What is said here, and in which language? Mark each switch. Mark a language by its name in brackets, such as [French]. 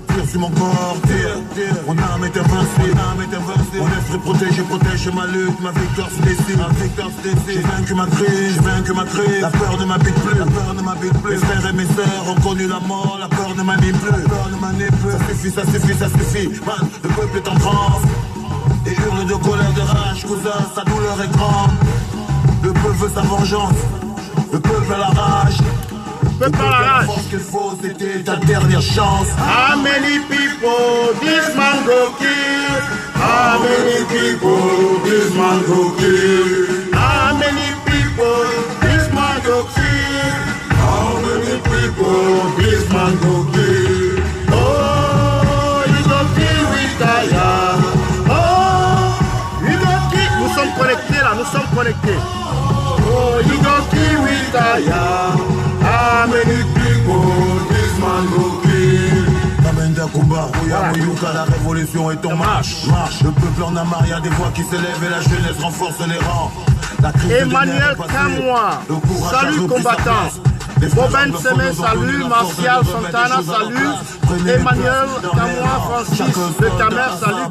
[French] Sur mon corps, tire, mon âme est invincible, mon esprit protège ma lutte, ma victoire se décide, j'ai vaincu ma crise, la peur ne m'habite plus, mes frères et mes sœurs ont connu la mort, la peur ne m'anime plus, ça suffit, man, le peuple est en transe, et hurle de colère, de rage, cousin, sa douleur est grande, le peuple veut sa vengeance, le peuple a la rage. La qu'il faut, c'était ta dernière chance. [English] How many people this man go kill? How many people this man go kill? How many people this man go kill? How many people this man go kill? Oh, you go kill with Taya. Oh, you go kill. [French] Nous sommes connectés là, nous sommes connectés. [English] Oh, you go kill with Taya. How many people this man go kill? [French] combat, Mouyouka, la révolution est en marche. Le peuple en a marre, il y a des voix qui s'élèvent et la jeunesse renforce les rangs. Emmanuel Kamoa, salut combattant. Boben Semé, salut. Martial Santana, salut. Emmanuel Kamoa, Francis Le Camer, salut.